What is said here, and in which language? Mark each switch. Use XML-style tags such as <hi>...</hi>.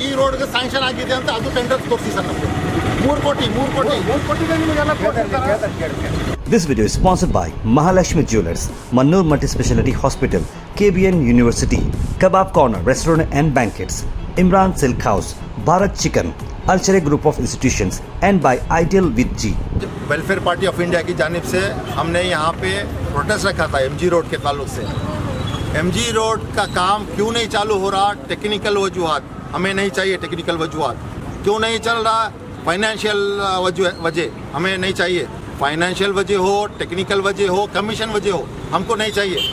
<kn>ಈ ರೋಡ್ಗೆ ಸ್ಯಾಂಕ್ಷನ್ ಆಗಿದೆ ಅಂತ ಅದು ಟೆಂಡರ್ ತೋರಿಸಿ ಸರ್ ನಮಗೆ 3 ಕೋಟಿ.</kn> <en>This video is sponsored by Mahalakshmi Jewelers, Mannur Multi-Speciality Hospital, KBN University, Kebab Corner Restaurant and Banquets, Imran Silk House, Bharat Chicken, Alchere Group of Institutions, and by Ideal with G.</en> <hi>Welfare party of India की जानिब से हमने यहाँ पे protest रखा था MG road के ताल्लुक से। एमजी रोड का काम क्यों नहीं चालू हो रहा? टेक्निकल वजूहात, हमें नहीं चाहिए टेक्निकल वजूहात। क्यों नहीं चल रहा? फाइनेंशियल वजह, हमें नहीं चाहिए। फाइनेंशियल वजह हो, टेक्निकल वजह हो, कमीशन वजह हो, हमको नहीं चाहिए।</hi>